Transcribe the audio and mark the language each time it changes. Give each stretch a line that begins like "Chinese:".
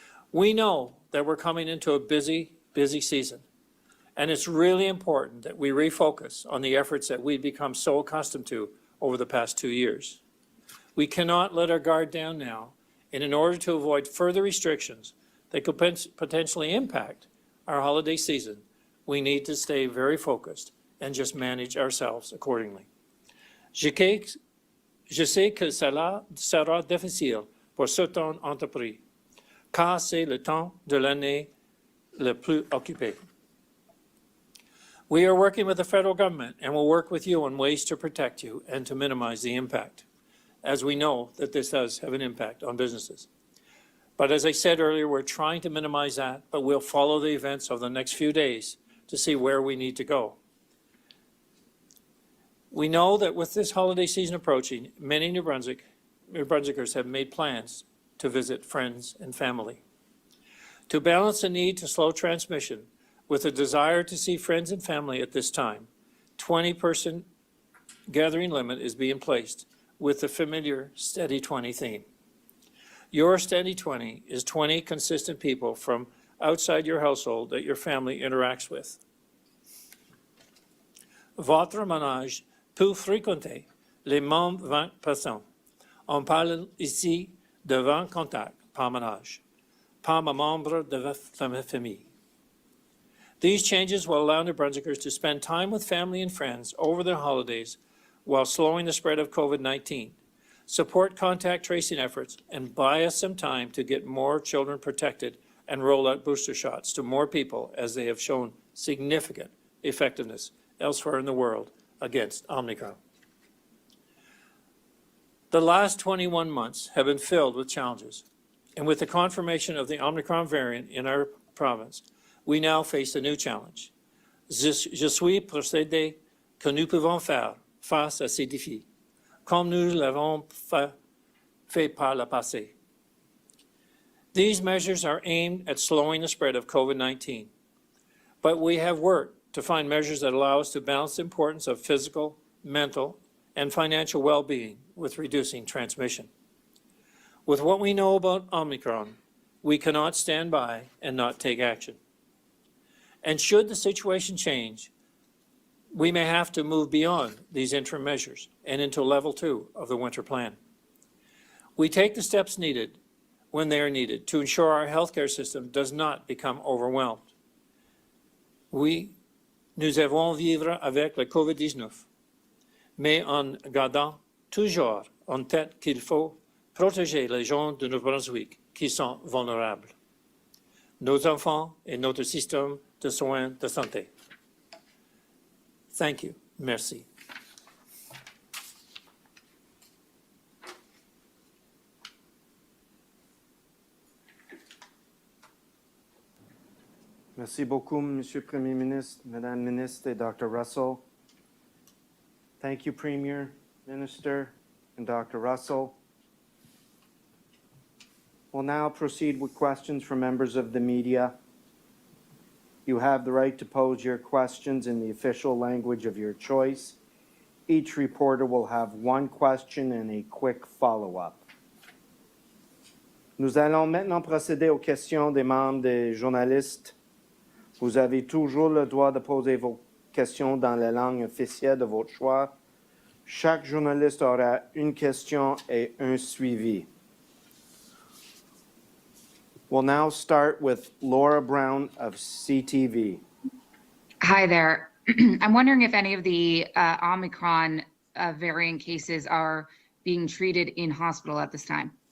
English: We know that we're coming into a busy season, and it's really important that we refocus on the efforts that we've become so accustomed to over the past 2 years. We cannot let our guard down now, and in order to avoid further restrictions that could potentially impact our holiday season, we need to stay very focused and just manage ourselves accordingly.
French: Je sais que cela sera difficile pour certaines entreprises, car c'est le temps de l'année le plus occupé.
English: We are working with the federal government and will work with you on ways to protect you and to minimize the impact, as we know that this does have an impact on businesses. But as I said earlier, we're trying to minimize that, but we'll follow the events of the next few days to see where we need to go. We know that with this holiday season approaching, many New Brunswickers have made plans to visit friends and family. To balance the need to slow transmission with a desire to see friends and family at this time, 20-person gathering limit is being placed with the familiar Steady 20 theme. Your Steady 20 is 20 consistent people from outside your household that your family interacts with.
French: Votre ménage peut fréquenter les mêmes 20 personnes. On parle ici de 20 contacts par ménage, par membre de votre famille.
English: These changes will allow New Brunswickers to spend time with family and friends over their holidays while slowing the spread of COVID-19, support contact tracing efforts, and buy us some time to get more children protected and roll out booster shots to more people, as they have shown significant effectiveness elsewhere in the world against Omicron. The last 21 months have been filled with challenges, and with the confirmation of the Omicron variant in our province, we now face a new challenge.
French: Je suis persuadé que nous pouvons faire face à ces défis, comme nous l'avons fait par le passé.
English: These measures are aimed at slowing the spread of COVID-19, but we have worked to find measures that allow us to balance the importance of physical, mental, and financial well-being with reducing transmission. With what we know about Omicron, we cannot stand by and not take action. And should the situation change, we may have to move beyond these interim measures and into level 2 of the winter plan. We take the steps needed when they are needed to ensure our healthcare system does not become overwhelmed.
French: Nous devons vivre avec le COVID-19, mais en gardant toujours en tête qu'il faut protéger les gens de New Brunswick qui sont vulnérables, nos enfants et notre système de soins de santé.
English: Thank you.
French: Merci. Merci beaucoup, Monsieur le Premier ministre, Madame la Ministre, et Dr. Russell.
English: Thank you, Premier, Minister, and Dr. Russell. We'll now proceed with questions from members of the media. You have the right to pose your questions in the official language of your choice. Each reporter will have one question and a quick follow-up.
French: Nous allons maintenant procéder aux questions des membres des journalistes. Vous avez toujours le droit de poser vos questions dans la langue officielle de votre choix. Chaque journaliste aura une question et un suivi.
English: We'll now start with Laura Brown of CTV. Hi there. I'm wondering if any of the Omicron variant cases are being treated in hospital at this time.